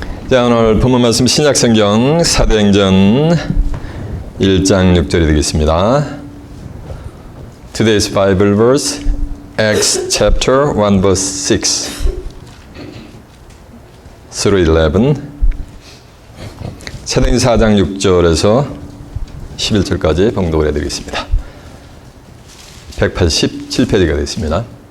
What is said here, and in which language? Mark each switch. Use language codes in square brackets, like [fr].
[ko] 자, 오늘 본문 말씀 신약성경 사도행전 1장 6절이 되겠습니다. [en] Today's Bible verse, Acts chapter 1 verse 6 through 11. [ko] 사도행전 4장 6절에서 11절까지 봉독을 해드리겠습니다. 187페이지가 되겠습니다.